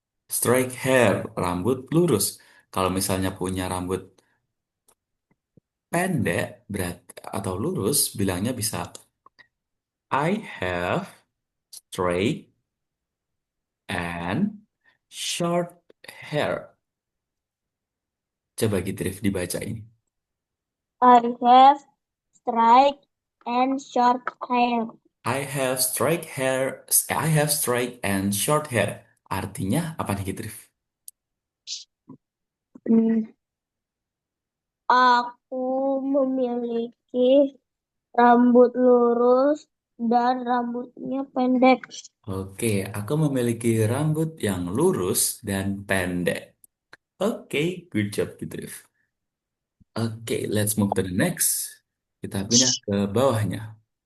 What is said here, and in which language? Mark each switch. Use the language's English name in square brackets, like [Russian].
[Indonesian] Straight hair, rambut lurus. Kalau misalnya punya rambut pendek berat atau lurus, bilangnya bisa [English] I have straight and short hair. [Indonesian] Coba gitu Rif dibaca ini. [English] I have straight and short hair. I have straight hair. I have straight and short hair. [Indonesian] Artinya apa nih gitu Rif? Hmm, aku memiliki rambut lurus dan rambutnya pendek. Oke, aku memiliki rambut yang lurus dan pendek. Oke, [English] good job [Indonesian] gitu Rif. [English] Oke, let's move to the next. [Indonesian] Kita pindah ke bawahnya.